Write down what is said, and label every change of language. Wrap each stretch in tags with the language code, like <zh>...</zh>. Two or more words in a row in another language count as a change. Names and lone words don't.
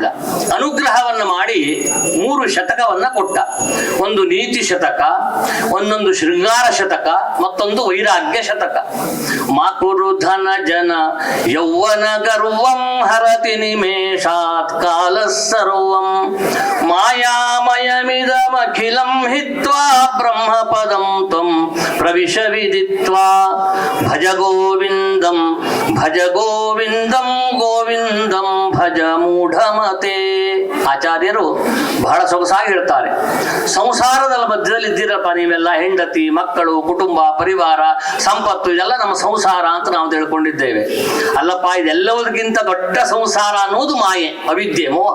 <kn>ಅನುಗ್ರಹವನ್ನ ಮಾಡಿ 3 ಶತಕವನ್ನ ಕೊಟ್ಟ. ಒಂದು ನೀತಿ ಶತಕ, ಒಂದೊಂದು ಶೃಂಗಾರ ಶತಕ, ಮತ್ತೊಂದು ವೈರಾಗ್ಯ ಶತಕ.</kn> <sa>ಮಾಕುರು ಧನ ಜನ ಯೌವನ ಗರ್ವಂ ಹರತಿ ನಿಮೇಷಾತ್ ಕಾಲ ಸರ್ವಂ ಮಾಯಾಮಯಮಿದಮಖಿಲಂ ಹಿತ್ವಾ ಬ್ರಹ್ಮ ಪದಂ ತ್ವಂ ಪ್ರವಿಶ ವಿದಿತ್ವಾ ಭಜ ಗೋವಿಂದಂ ಭಜ ಗೋವಿಂದಂ ಗೋವಿಂದಂ ಭಜ ಮೂಢಮತೆ.</sa> <kn>ಆಚಾರ್ಯರು ಬಹಳ ಸೊಗಸಾಗಿ ಹೇಳ್ತಾರೆ. ಸಂಸಾರದ ಮಧ್ಯದಲ್ಲಿ ಇದ್ದೀರಪ್ಪ ನೀವೆಲ್ಲ, ಹೆಂಡತಿ, ಮಕ್ಕಳು, ಕುಟುಂಬ, ಪರಿವಾರ, ಸಂಪತ್ತು, ಇದೆಲ್ಲ ನಮ್ಮ ಸಂಸಾರ ಅಂತ ನಾವು ತಿಳ್ಕೊಂಡಿದ್ದೇವೆ. ಅಲ್ಲಪ್ಪ, ಇದೆಲ್ಲದಕ್ಕಿಂತ ದೊಡ್ಡ ಸಂಸಾರ ಅನ್ನೋದು ಮಾಯೆ, ಅವಿದ್ಯೆ, ಮೋಹ.</kn>